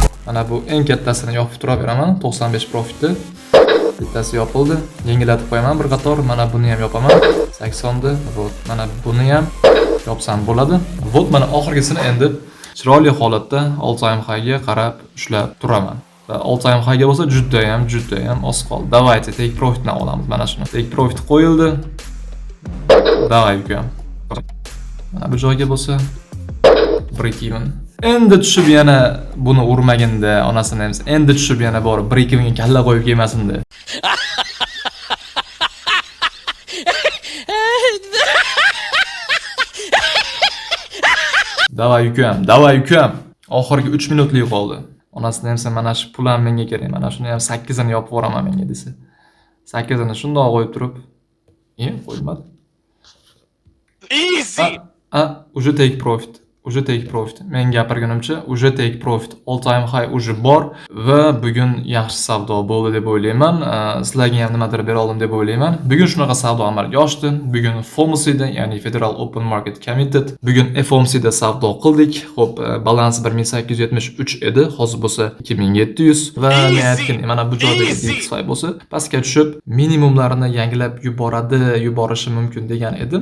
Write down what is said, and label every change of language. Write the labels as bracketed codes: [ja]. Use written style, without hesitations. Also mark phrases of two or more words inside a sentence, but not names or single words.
[uz] Mana bu eng kattasini yopib turaveraman, 95 profitni. Bittasi yopildi. Yengillatib qo'yaman bir qator. Mana buni ham yopaman. 80 ni. Вот, mana buni ham yopsam bo'ladi. Вот, mana oxirgisini endi chiroyli holatda [en] all time high [uz] ga qarab ushlab turaman. Va [en] all time high [uz] ga bo'lsa juda ham oz qoldi. Давайте [en] take profitni [uz] olamiz mana shuni. [en] Take profit [uz] qo'yildi. Давай ukam. Mana bu joyga bo'lsa [en] break even. [uz] Endi tushib yana buni urmaginda onasini ham endi tushib yana borib [en] break evenga [uz] kalla qo'yib kelmasinda. Davay ukam. Oxirgi 3 minutlik qoldi. Onasini ham sen mana shu pul ham menga kerak. Mana shuni ham 8 ni yopib yuboraman menga desa. 8 ni shundoq qo'yib turib, qo'ymadi. [en] Easy. Уже take profit. [uz] Men gapirganimcha, уже [en] take profit. All time high [uz] уже bor va bugun yaxshi savdo bo'ldi deb o'ylayman. Sizlarga ham nimadir bera oldim deb o'ylayman. Bugun shunaqa savdo amalga oshdi. Bugun FOMCda, ya'ni Federal Open Market Committee, bugun FOMCda savdo qildik. Xo'p, balans 1873 edi, hozir bo'lsa 2700 va men aytgan mana bu joyda DXY bo'lsa pastga tushib minimumlarini yangilab yuborishi mumkin degan edim.